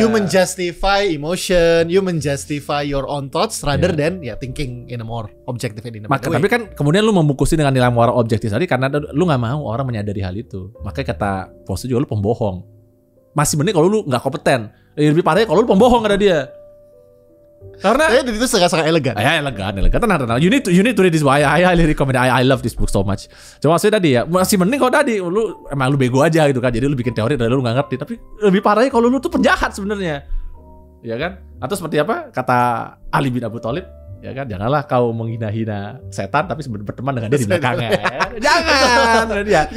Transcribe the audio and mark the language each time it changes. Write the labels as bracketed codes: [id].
[en] You menjustify emotion, you menjustify your own thoughts rather than thinking in a more objective and in a way. [id] Tapi kan kemudian lu membungkusi dengan nilai moral objektif tadi karena lu nggak mau orang menyadari hal itu. Makanya kata Post juga lu pembohong. Masih mending kalau lu nggak kompeten. Lebih parahnya kalau lu pembohong ada dia. Karena itu sangat elegan. Elegan. Tenang. [en] You need to read this book. I highly recommend. I love this book so much. [id] Cuma maksudnya tadi ya masih mending kalau tadi lu emang lu bego aja gitu kan. Jadi lu bikin teori dan lu nggak ngerti. Tapi lebih parahnya kalau lu tuh penjahat sebenarnya. Ya kan? Atau seperti apa kata Ali bin Abi Thalib? Ya kan, janganlah kau menghina-hina setan tapi berteman dengan dia di belakangnya. Jangan. Dia.